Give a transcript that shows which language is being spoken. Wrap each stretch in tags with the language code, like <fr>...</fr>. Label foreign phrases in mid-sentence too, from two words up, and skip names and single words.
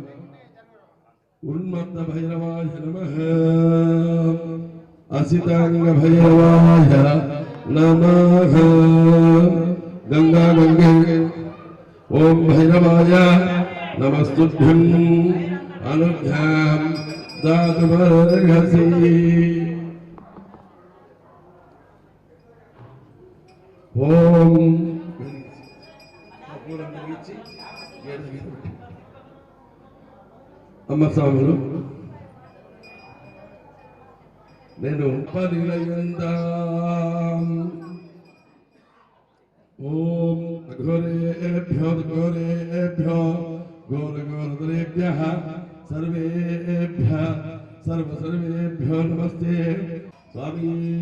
<sa>उन्मत्तभैरवाय नमः असितांगभैरवाय नमः गंगा गंगे ओम भैरवाय नमस्तुभ्यं अनुज्ञां दातुमर्हसि</sa> <te>ओम అమ్మ స్వాములు</te> <sa>నేను ఓం ఘోరేభ్యో ఘోరేభ్యో ఘోరఘోరతరేభ్యః సర్వేభ్యః సర్వేభ్యో నమస్తే స్వామి</sa>